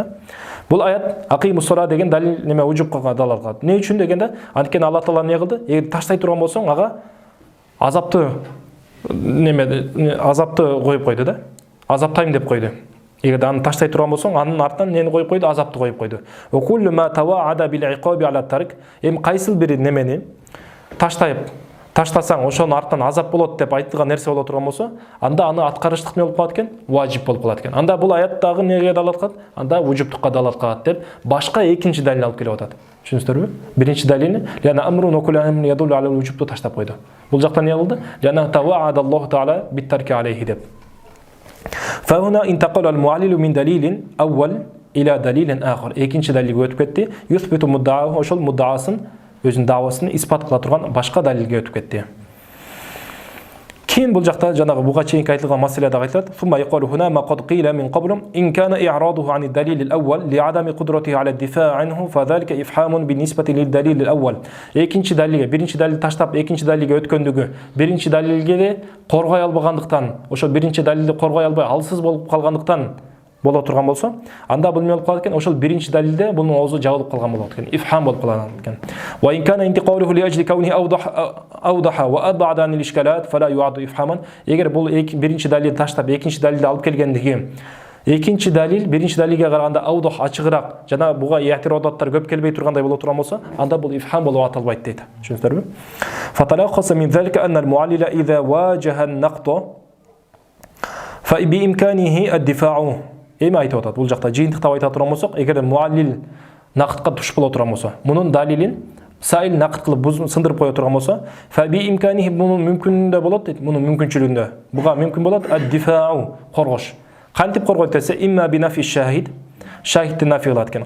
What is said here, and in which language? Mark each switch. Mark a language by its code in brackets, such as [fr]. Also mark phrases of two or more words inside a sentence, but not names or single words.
[ky] Бул аят [ar] أقيموا الصلاة [ky] деген далил неме вужубка далал кылат. Не үчүн дегенде, анткени Алла Таала эмне кылды? Эгер таштай турган болсоң, ага азапты коюп койду да. Азаптайм деп койду. Эгер аны таштай турган болсоң, анын артынан нени коюп койду? Азапты коюп койду. [ar] وكل ما توعد بالعقاب على الترك. [ky] Кайсыл бир немени таштасаң, ошонун артынан азап болот деп айтылган нерсе боло турган болсо, анда аны аткарыштык не болуп калат экен? Важип болуп калат экен. Анда бул аяттагы неге далат кылат? Анда вужубтукка далат кылат деп башка экинчи далил алып келип атат. Түшүнүздүрбү? Биринчи далилни [ar] يعني أمر وكل أمر يدل على الوجوب [ky] таштап койду. Бул жакта не кылды? [ar] يعني توعد الله تعالى بالترك عليه [ky] деп. [ar] فهنا انتقل المعلل من دليل أول إلى دليل آخر. [ky] Экинчи далилге өтүп кетти. [ar] يثبت المدعى, [ky] ошол муддаасын өзүнүн давасын испат кыла турган башка далилге өтүп кетти. Кийин бул жакта жанагы буга чейинки айтылган маселе да айтылат. [ar] ثم يقول هنا ما قد قيل من قبل إن كان إعراضه عن الدليل الأول لعدم قدرته على الدفاع عنه فذلك إفحام بالنسبة للدليل الأول. [ky] Экинчи далилге, биринчи далил таштап экинчи далилге өткөндүгү, биринчи далилге коргой албагандыктан, ошо биринчи далилди коргой албай алсыз болуп калгандыктан боло турган болсо, анда бул эмне болуп калат экен? Ошол биринчи далилде бунун оозу жабылып калган болот экен. Ифхам болуп калган экен. [ar] وإن كان انتقاله لأجل كونه أوضح وأبعد عن الإشكالات فلا يعد إفحاما. [ky] Эгер бул биринчи далилди таштап экинчи далилди алып келгендиги, экинчи далил биринчи далилге караганда awdah ачыгыраак, жана буга i'тирадаттар көп келбей тургандай боло турган болсо, анда бул ифхам болуп аталбайт дейт. [ar] Түшүндүрбү? فتلخص من ذلك أن المعلل إذا واجه النقض فبإمكانه الدفاع. [ky] Эми айтып атат, бул жакта жыйынтыктап айта турган болсок, эгер муаллил нақдка туш боло турган болсо, мунун далилин сайыл нақд кылып сындырып кое турган болсо, [ar] فبإمكانه [ky] мунун мүмкүнүндө болот дейт, мунун мүмкүнчүлүгүндө. Буга мүмкүн болот ад-дифау, коргош. Кантип коргойт десе, [ar] إما بنفي الشاهد, [ky] шахидти нафи кылат экен.